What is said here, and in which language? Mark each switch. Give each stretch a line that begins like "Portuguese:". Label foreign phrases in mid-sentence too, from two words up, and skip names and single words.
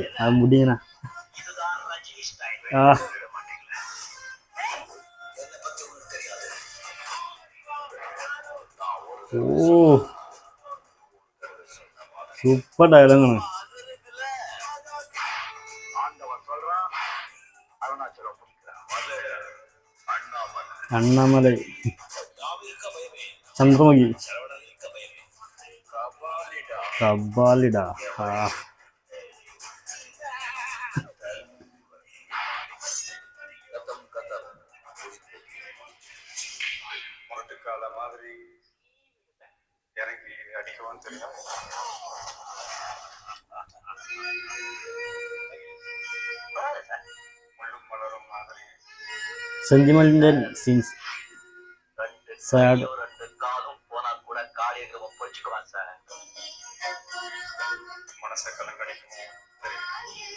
Malayalam: ആ മുടി ഇങ്ങനെ സൂപ്പർ ഡയലോഗാണ്. അണ്ണാമലൈ, ചന്ദ്രമുഖി, കബാലിഡ.
Tamil: முரட்டுக்கால மாதிரி இறங்கி அடிக்கவும் தெரியும். முள்ளும் மலரும் மாதிரி
English: sentimental scenes. sad.
Tamil: காலும் போனா கூட காளியகம் பொழிச்சுக்குவான் சார். மனசை கலங்கடிக்கும் தெரியும்.